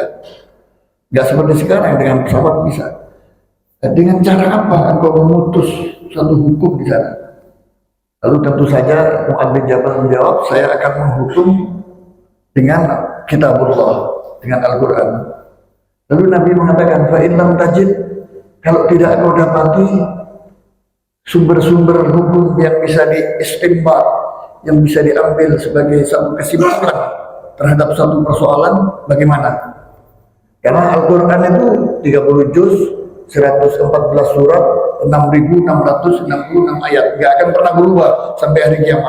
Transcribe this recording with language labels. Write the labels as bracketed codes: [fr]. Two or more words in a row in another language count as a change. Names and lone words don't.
[id] Gak seperti sekarang dengan pesawat bisa. Nah, dengan cara apa engkau memutus satu hukum di sana? Lalu tentu saja Mu'ad bin Jabal menjawab, saya akan menghukum dengan kitabullah, dengan Al-Quran. Lalu Nabi mengatakan, [ar] فإن لم تجد, [id] kalau tidak kau dapati sumber-sumber hukum yang bisa diistinbat, yang bisa diambil sebagai satu kesimpulan terhadap satu persoalan, bagaimana? Karena Al-Quran itu 30 juz, 114 surat, 6.666 ayat, nggak akan pernah berubah sampai hari kiamat.